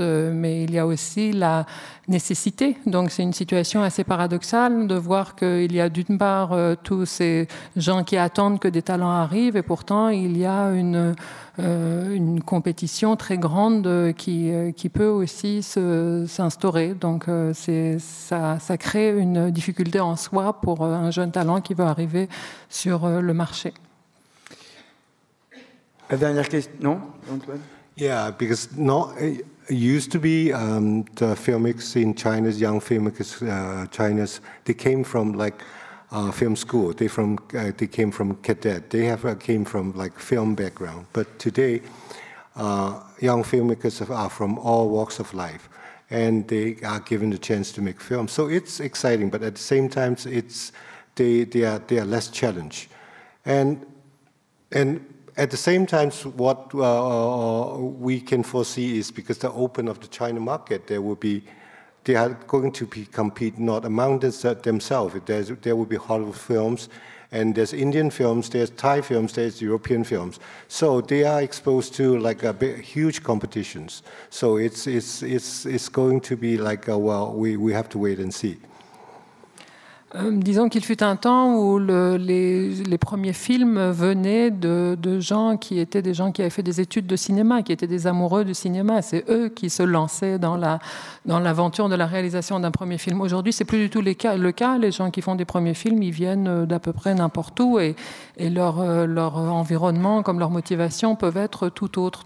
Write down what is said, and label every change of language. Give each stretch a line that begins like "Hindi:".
French: Mais il y a aussi la nécessité. Donc c'est une situation assez paradoxale de voir qu'il y a d'une part tous ces gens qui attendent que des talents arrivent et pourtant il y a une compétition très grande qui peut aussi s'instaurer. Donc ça crée une difficulté en soi pour un jeune talent qui veut arriver sur le marché. La dernière question, non, Antoine?
English: Yeah, because it used to be the filmmakers in China's young filmmakers, China's they came from like film school. They came from cadet. They came from like film background. But today, young filmmakers are from all walks of life, and they are given the chance to make films. So it's exciting, but at the same time, they are less challenged, and at the same time, what we can foresee is because the open of the China market, they are going to compete not among themselves. There will be Hollywood films, and there's Indian films, there's Thai films, there's European films. So they are exposed to like huge competitions. So it's going to be like we have to wait and see.
French: Disons qu'il fut un temps où les premiers films venaient de gens qui étaient des gens qui avaient fait des études de cinéma, qui étaient des amoureux du cinéma. C'est eux qui se lançaient dans l'aventure de la réalisation d'un premier film. Aujourd'hui, c'est plus du tout le cas. Les gens qui font des premiers films, ils viennent d'à peu près n'importe où et leur environnement, comme leur motivation, peuvent être tout autre.